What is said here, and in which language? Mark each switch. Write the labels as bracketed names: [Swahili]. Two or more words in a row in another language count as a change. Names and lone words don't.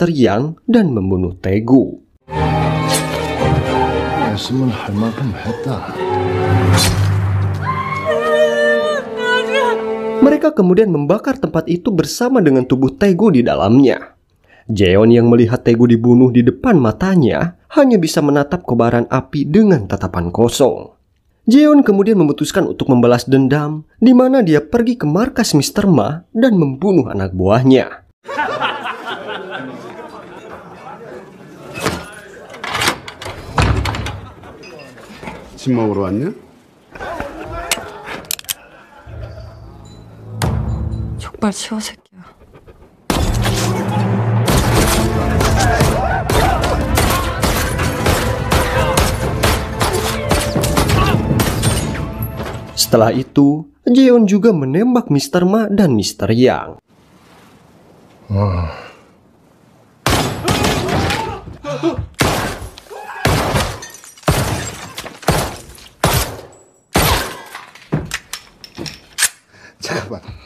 [Indonesian] Yang dan membunuh Taegu. Mereka kemudian membakar tempat itu bersama dengan tubuh Taegu di dalamnya. Jeon yang melihat Taegu dibunuh di depan matanya hanya bisa menatap kobaran api dengan tatapan kosong. Jeon kemudian memutuskan untuk membalas dendam, di mana dia pergi ke markas Mr. Ma dan membunuh anak buahnya. [Korean] 집 먹으러 왔냐? 족발 치워 새끼야. [Indonesian] Setelah itu, Jeon juga menembak Mr. Ma dan Mr. Yang. [Korean] 잠깐만.